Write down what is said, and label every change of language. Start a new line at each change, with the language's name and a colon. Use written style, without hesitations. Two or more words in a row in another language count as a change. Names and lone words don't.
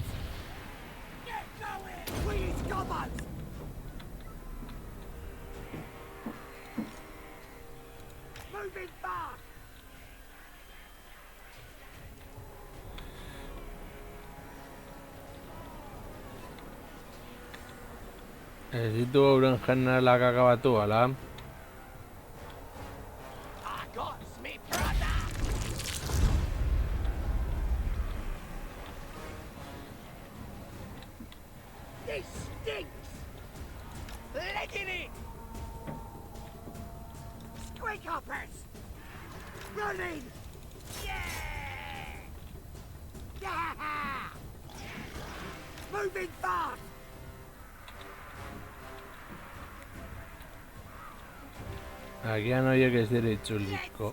English: Get going! We use gobbos! Moving fast!
Basque: Ez ditu euren generalak akabatu, ala?
English: I got me brother! This stinks! Let it in! Squeakhoppers! Running! Yeah! Yeah! Moving fast!
Basque: Agian horiek ez dira itzuliko.